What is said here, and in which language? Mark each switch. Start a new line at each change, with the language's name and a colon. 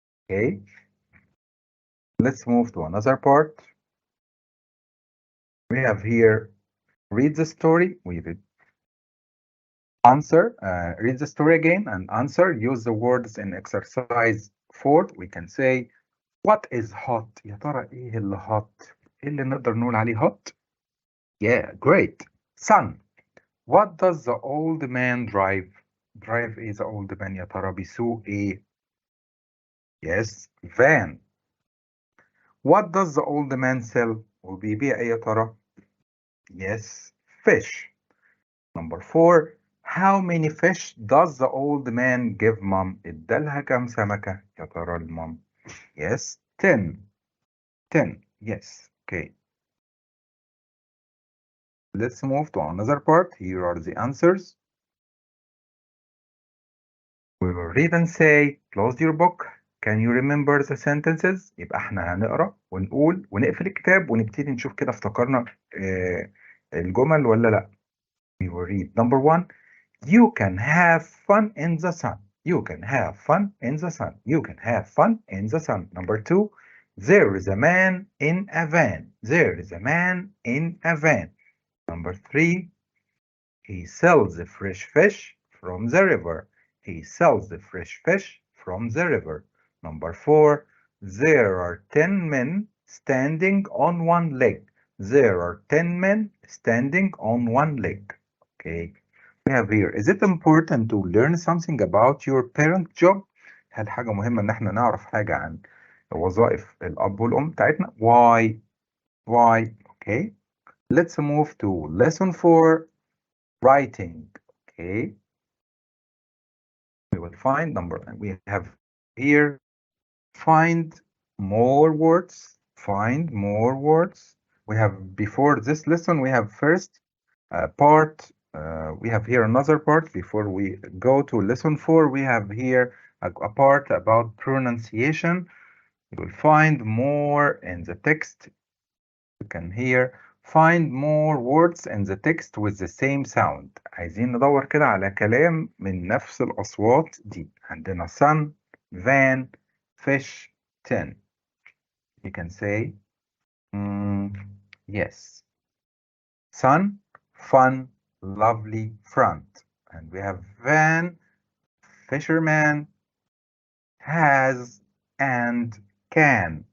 English: Okay. Let's move to another part. We have here read the story. We read answer, read the story again and answer. Use the words in exercise 4. We can say what is hot?
Arabic: يا ترى ايه اللي hot؟ ايه اللي نقدر نقول عليه hot؟
English: Yeah, great. Sun. What does the old man drive? Drive is the old man
Arabic: يا ترى بيسوق ايه؟
English: Yes, van. What does the old man sell?
Arabic: وبيبيع ايه يا ترى؟
English: Yes, fish. Number 4. How many fish does the old man give mom?
Arabic: ادالها كام سمكة يا ترى المام؟
English: Yes, 10. 10. Yes. Okay. Let's move to another part. Here are the answers. We will read and say, close your book. Can you remember the sentences?
Arabic: يبقى احنا هنقرا ونقول ونقفل الكتاب ونبتدي نشوف كده افتكرنا الجمل ولا لا.
English: We will read. Number 1. You can have fun in the sun. You can have fun in the sun. You can have fun in the sun. Number 2. There is a man in a van. There is a man in a van. Number 3. He sells the fresh fish from the river. He sells the fresh fish from the river. Number 4. There are 10 men standing on one leg. There are 10 men standing on one leg. Okay. We have here. Is it important to learn something about your parent job?
Arabic: هل حاجة مهمة إن احنا نعرف حاجة عن وظائف الأب والأم بتاعتنا؟
English: Why? Why? Okay. Let's move to lesson 4. Writing. Okay. We will find we have here find more words. Find more words. We have before this lesson we have first part. We have here another part before we go to lesson 4. We have here a part about pronunciation. You will find more in the text. You can hear find more words in the text with the same sound.
Arabic: عايزين ندور كده على كلام من نفس الأصوات دي. عندنا sun, van, fish, 10.
English: You can say yes. Sun, fun, lovely, front. And we have van, fisherman, has, and can.